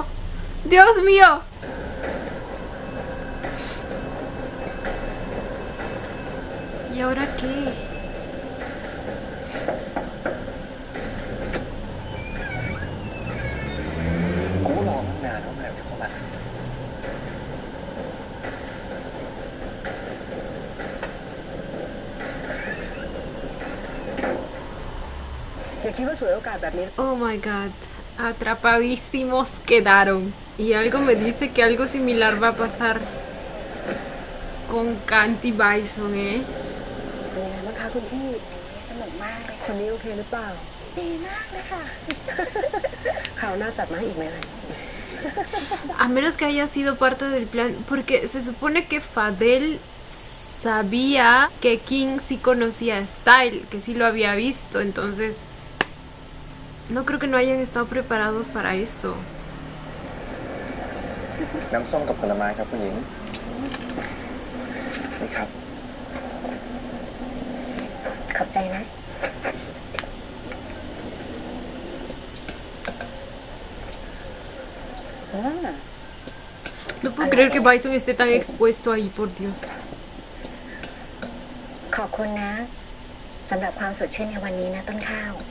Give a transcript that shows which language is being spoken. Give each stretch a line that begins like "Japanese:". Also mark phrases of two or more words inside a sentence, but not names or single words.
Spanish: Dios mío. ¿Y ahora qué?
Thai: กูรอตั้งนานแล้วเมื่อไหร่จะเข้ามา อย่าคิดว่าฉวยโอกาสแบบนี้
English: Oh my god.
Spanish: Atrapadísimos quedaron. Y algo me dice que algo similar va a pasar con Kant y Bison, ¿eh?
Thai: เป็นยังไงบ้างคะคุณพี่ สนุกมากเลย คนนี้โอเคหรือเปล่า ดีมากเลยค่ะ คราวหน้าจัดมาให้อีกไหมคะ
Spanish: A menos que haya sido parte del plan, porque se supone que Fadel sabía que King sí conocía a Style, que sí lo había visto, entonces no creo que no hayan estado preparados para eso.
Thai: น้ำส้มกับผลไม้ครับคุณหญิง นี่ครับ ขอบใจนะ
Spanish: No puedo creer que Bison esté tan expuesto ahí, por Dios.
Thai: ขอบคุณนะสำหรับความสดชื่นในวันนี้นะต้นข้าว